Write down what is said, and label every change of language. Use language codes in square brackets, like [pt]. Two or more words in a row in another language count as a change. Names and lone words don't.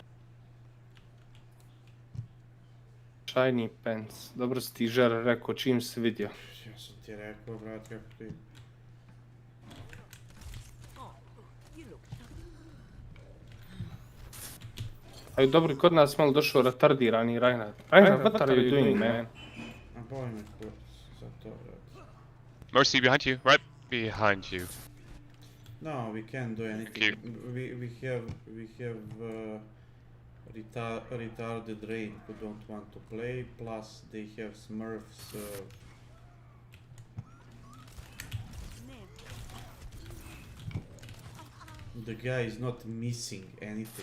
[en] Shiny pants. [sr] Dobro si ti žar rekao čim si vidio. Ja sam ti rekao, brat, kako ti... Ali dobro, kod nas malo došao retardirani Reinhardt. [en] Reinhardt, what are you doing, man? [sr] A boli me kurac za to, brat. [en] Mercy behind you, right behind you. No, we can't do anything. We have retarded rain who don't want to play. Plus, they have Smurfs. The guy is not missing anything.